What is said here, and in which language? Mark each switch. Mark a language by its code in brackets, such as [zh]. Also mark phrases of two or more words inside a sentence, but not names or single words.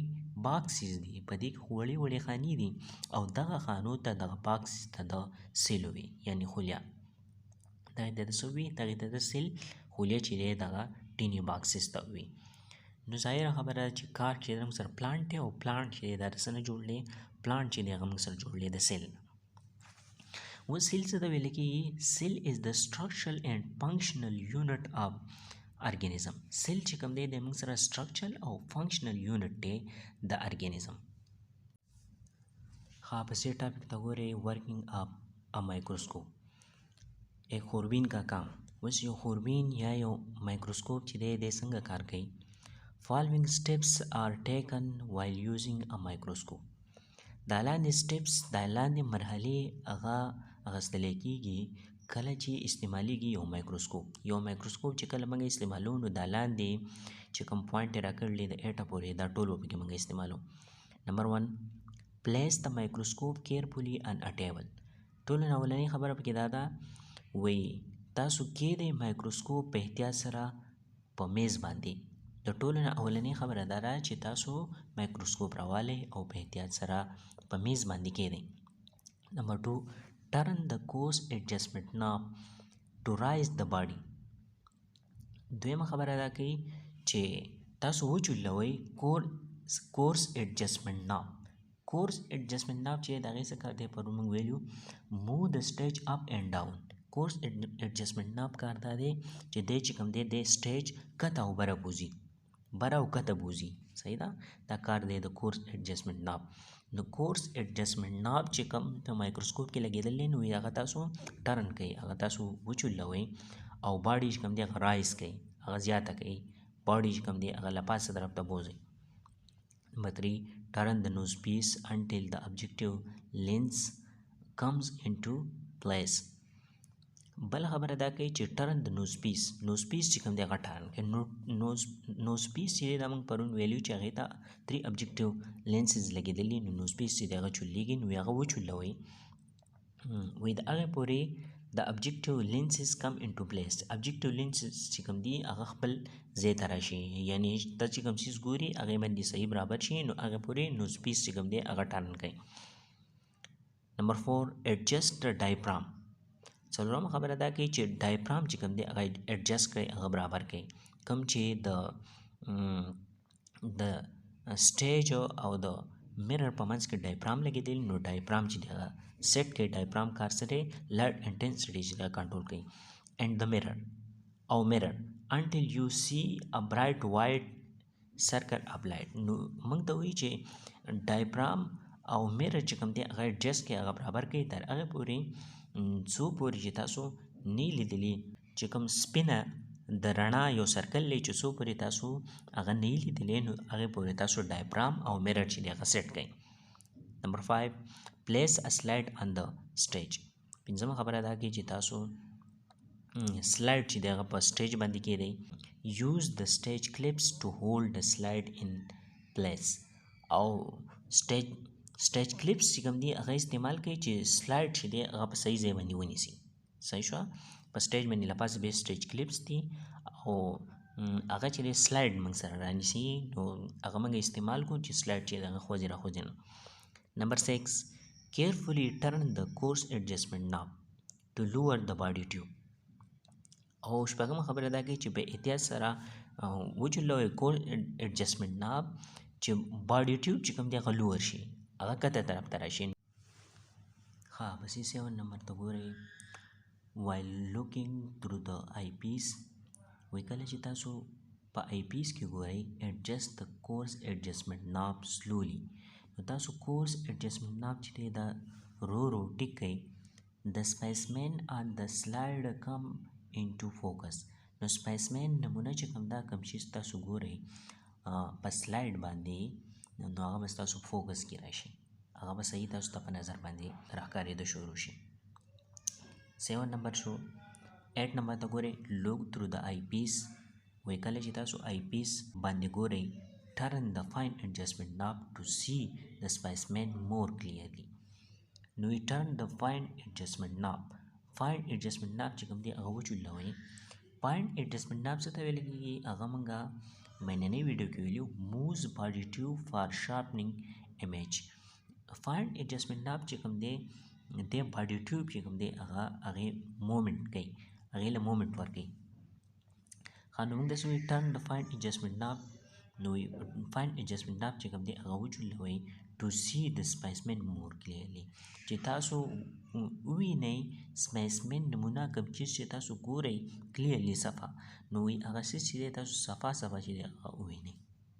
[ps] باکسز دي په دې کې خو وړې وړې خانې دي او دغه خانو ته دغه باکسز ته د سیل وي یعنې خلیه دغې ته د څه وي دغې ته د سیل خلیه چې دی دغه ټینې باکسز ته وي نو ظاهره خبره ده چې کار چې دی موږ سره پلانټ دی او پلانټ چې دی دا د څه نه جوړ دی پلانټ چې دی هغه موږ سره جوړ دی د سیل و سیل څه ته ویل کېږي [en] cell is the structural and functional unit of organism [ps] سیل چې کوم دی د موږ سره structural او [en] functional unit [ps] دی د ارګینزم ښه پسې ټاپک ته ګورئ [en] working of a microscope [ur] ایک خوربین کا کام [ps] اوس یو خوربین یا یو مایکروسکوپ چې دی دی څنګه کار کوي [en] following steps are taken while using a microscope [ps] دا لاندې steps دا لاندې مرحلې هغه اخیستلی کېږي کله چې استعمالیږي یو مایکروسکوپ چې کله موږ استعمالو نو دا لاندې چې کوم پوینټ یې راکړلی د ایټه پورې دا ټول به پکې موږ استعمالو نمبر 1 [en] place the microscope carefully on a table [ps] ټولو نه اولنۍ خبره پکې دا ده وایي تاسو کېدئ مایکروسکوپ په احتیاط سره په میز باندې د ټولو نه اولنۍ خبره دا ده چې تاسو مایکروسکوپ راوالئ او په احتیاط سره په میز باندې کېدئ نمبر 2 [en] turn the course adjustment knob to raise the body [ps] دویمه خبره دا کوي چې تاسو وچولوئ [en] course adjustment knob [ps] چې د هغې څه کار دی پرون موږ ویلو [en] move the stage up and down course adjustment knob [ps] کار دا دی چې دی چې کوم دی د سټیج کته او بره بوځي بره او کته بوځي صحیح ده دا کار دی د [en] course adjustment knob [ps] نو [en] course adjustment knob [ps] چې کوم په مایکروسکوپ کې لګېدلی نو هغه تاسو ټرن کوي هغه تاسو وچولوئ او باډي چې کوم دی هغه رایز کوي هغه زیاته کوي باډي چې کوم دی هغه له پاسه طرف ته بوځئ نمبر 3 [en] turn the nose piece until the objective lens comes into place [ps] بل خبره دا کوي چې [en] turn the nose piece [ps] چې کوم دی هغه ټرن کوي [en] nose piece [ps] چې دا موږ پرون ویلو چې هغې ته 3 [en] objective lenses [ps] لګېدلي نو [en] nose piece [ps] چې دی هغه چلیږي نو هغه وچلوئ وایي د هغې پورې د [en] objective lenses come into place objective lenses [ps] چې کوم دي هغه خپل ځای ته راشي یعنې ته چې کوم څیز ګوري هغې باندې صحیح برابر شي نو هغې پورې [en] nose piece [ps] چې کوم دی هغه ټرن کوي نمبر 4 [en] adjust the diaphragm [ps] څلورمه خبره دا کوي چې ډایفرام چې کوم دی هغه ایډجسټ کړئ هغه برابر کړئ کوم چې د سټیج او د میرر په منځ کې ډایفرام لګېدلی نو ډایفرام چې دی هغه سیټ کړئ ډایفرام کار څه دی [en] light intensity [ps] چې دی کنټرول کړئ [en] and the mirror until you see a bright white circle of light [ps] نو موږ ته وایي چې ډایفرام او میرر چې کوم دی هغه ایډجسټ کړئ هغه برابر کړئ تر هغه پورې څو پورې چې تاسو نه لیدلی چې کوم سپینه د رڼا یو سرکل دی چې څو پورې تاسو هغه نه لیدلی نو هغې پورې تاسو ډایفرام او میرر چې دی هغه سیټ کړئ نمبر 5 [en] place a slide on the stage [ps] پنځمه خبره دا کوي چې تاسو سلایډ چې دی هغه په سټیج باندې کېدئ [en] use the stage clips to hold the slide in place [ps] او [en] stage clips [ps] چې کوم دي هغه استعمال کوي چې سلایډ چې دی هغه په صحیح ځای باندې ونیسي صحیح شوه په سټیج باندې لپاسې به [en] stage clips [ps] دي او هغه چې سلایډ موږ سره رانیسي نو هغه موږ استعمال کوو چې سلایډ چې دغه خوځي راخوځي نه. [en] نمبر 6 carefully turn the course adjustment knob to lower the body tube. [ps] او شپږمه خبره دا کوي چې په احتیاط سره وچلوئ [en] course adjustment knob [ps] چې [en] body tube [ps] چې کوم دی هغه لوور شي، هغه کته طرف ته راشي. ها بس 7 نمبر ته ګورئ [en] while looking through the eyepiece. [ps] وایي کله چې تاسو په آی پیس کې ګورئ [en] adjust the course adjustment knob slowly. [ps] نو تاسو [en] course adjustment knob [ps] چې دی دا رو ټیک کړئ. [en] The spaceman on the slide come into focus. [ps] نو spaceman نمونه چې کوم دا کوم چې تاسو ګورئ په سلایډ باندې نو هغه به تاسو فوکس کې راشي، هغه به صحیح تاسو ته په نظر باندې راښکارېدو شروع شي. 7 نمبر شو. 8 نمبر ته ګورئ [en] look through the eyepiece. [ps] وایي کله چې تاسو آی پیس باندې ګورئ [en] turn the fine adjustment knob to see the spaceman more clearly. نو turn the fine adjustment knob. fine adjustment knob [ps] چې کوم دی هغه وچلوئ. [en] fine adjustment knob [ps] څه ته ویل کېږي؟ هغه موږ مننۍ ویډیو کې ویلو [en] moves body tube for sharpening image. fine adjustment knob [ps] چې کوم دی د [en] body tube [ps] چې کوم دی هغې مومنټ کوي، هغې له مومنټ ورکوي. نو موږ داسې وایو [en] turn the fine adjustment knob. [ps] نو [en] fine adjustment knob [ps] چې کوم دی هغه وچلوئ [en] to see the spaceman more clearly. [ps] چې تاسو ووینئ spaceman نمونه کوم چیز چې تاسو ګورئ clearly صفا، نو هغه څه چې دی تاسو صفا چې دی هغه ووینئ.